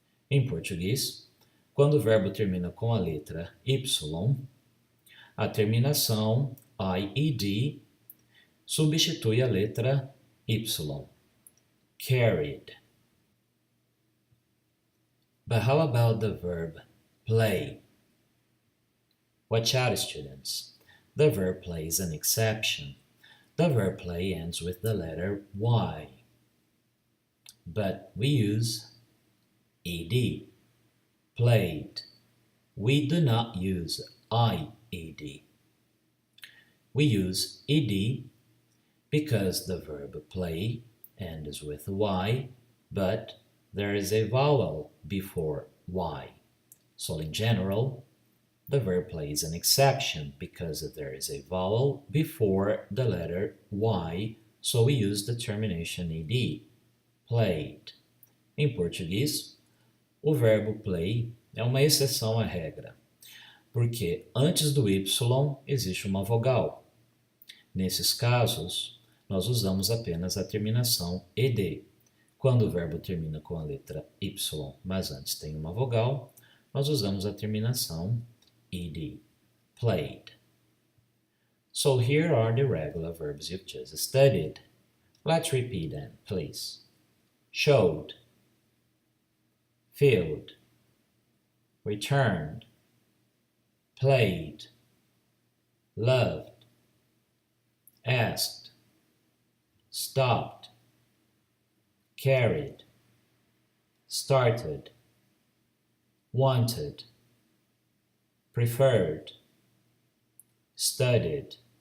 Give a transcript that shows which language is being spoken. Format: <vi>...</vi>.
<pt>Em português, quando o verbo termina com a letra Y, a terminação IED substitui a letra Y.</pt> <en>Carried. But how about the verb play? Watch out, students. The verb play is an exception. The verb play ends with the letter Y. But we use ED. Played. We do not use IED. We use ED because the verb play ends with Y, but there is a vowel before Y. So in general, the verb play is an exception because there is a vowel before the letter Y, so we use the termination ED. Played.</en> <pt>Em português, o verbo play é uma exceção à regra, porque antes do Y existe uma vogal. Nesses casos, nós usamos apenas a terminação ED. Quando o verbo termina com a letra Y, mas antes tem uma vogal, nós usamos a terminação ED.</pt> <en>Played. So here are the regular verbs you've just studied. Let's repeat them, please. Showed, filled, returned, played, loved, asked, stopped, carried, started, wanted, preferred, studied.</en>